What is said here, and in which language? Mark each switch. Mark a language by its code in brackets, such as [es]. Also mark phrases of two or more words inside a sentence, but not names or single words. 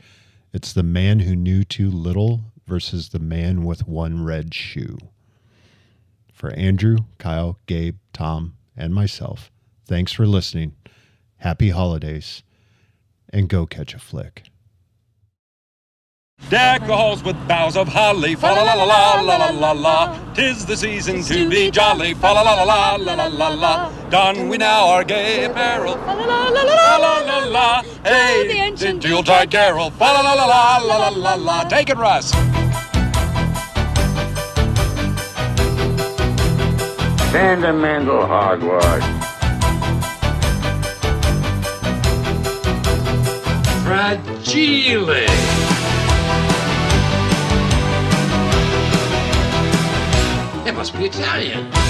[en] It's the man who knew too little versus the man with one red shoe. For Andrew, Kyle, Gabe, Tom, and myself, thanks for listening. Happy holidays, and go catch a flick. Deck the halls with boughs of holly, fa la la la la la la la la. 'Tis the season to be jolly, fa la la la la la la la la. Don we now our gay apparel, fa la la la la la la la. Hey, the Yuletide carol, fa la la la la la la la. Take it, Russ. Sentimental hogwash. Fragile. It must be Italian.